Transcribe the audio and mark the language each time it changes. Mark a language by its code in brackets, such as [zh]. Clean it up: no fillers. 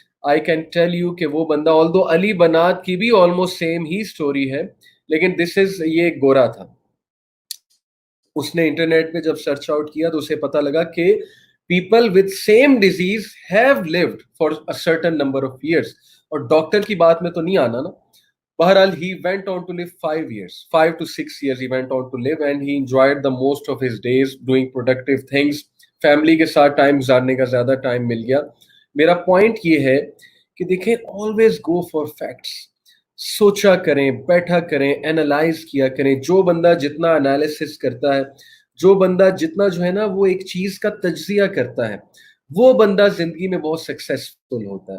[en] I can tell you [ur] کہ وہ بندہ، آلدو علی بنات کی بھی آلموسٹ سیم ہی سٹوری ہے، لیکن دس از، یہ گورا تھا. اس نے انٹرنیٹ پہ جب سرچ آؤٹ کیا تو اسے پتا لگا کہ [en] People with same disease have lived for a certain number of years. [ur] اور ڈاکٹر کی بات میں تو نہیں آنا نا. [en] بہرحال he went on to live 5 years, 5 to 6 years he went on to live, and he enjoyed the most of his days doing productive things. [ur] Family کے ساتھ ٹائم گزارنے کا زیادہ ٹائم مل گیا. میرا پوائنٹ یہ ہے کہ دیکھیں [en] always go for facts. [ur] سوچا کریں، بیٹھا کریں، اینالائز کیا کریں. جو بندہ جتنا انالیسس کرتا ہے، جو بندہ جتنا جو ہے نا وہ ایک چیز کا تجزیہ کرتا ہے، وہ بندہ زندگی میں بہت سکسیسفل ہوتا ہے.